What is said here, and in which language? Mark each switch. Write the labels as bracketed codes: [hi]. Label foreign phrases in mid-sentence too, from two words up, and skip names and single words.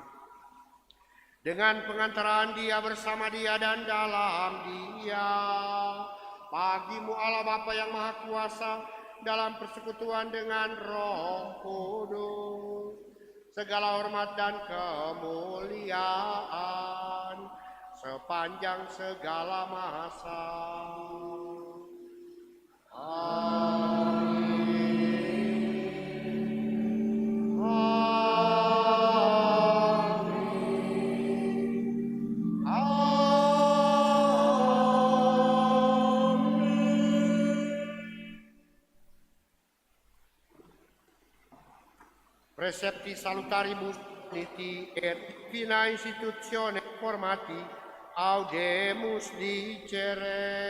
[id] Dengan pengantaraan Dia, bersama Dia dan dalam Dia, bagimu Allah Bapa yang Maha Kuasa, dalam persekutuan dengan Roh Kudus, segala hormat dan kemuliaan sepanjang segala masa. Amin. Amin. [la] Precepti salutaribus niti et fina institutione formati audemus dicere.